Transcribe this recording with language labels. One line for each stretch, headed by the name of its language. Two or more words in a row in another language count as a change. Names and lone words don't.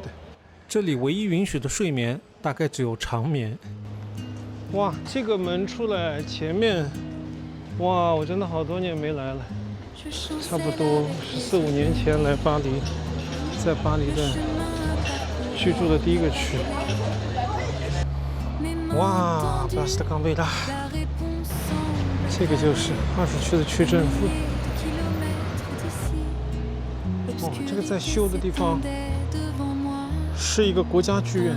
Chinese: 這裡唯一允許的睡眠大概只有長眠。哇，這個門出來前面，哇，我真的好多年沒來了，差不多14、15年前來巴黎，在巴黎的居住的第一個區。哇，巴斯特岡貝拉，這個就是20區的區政府。哦，這個在修的地方是一個國家劇院。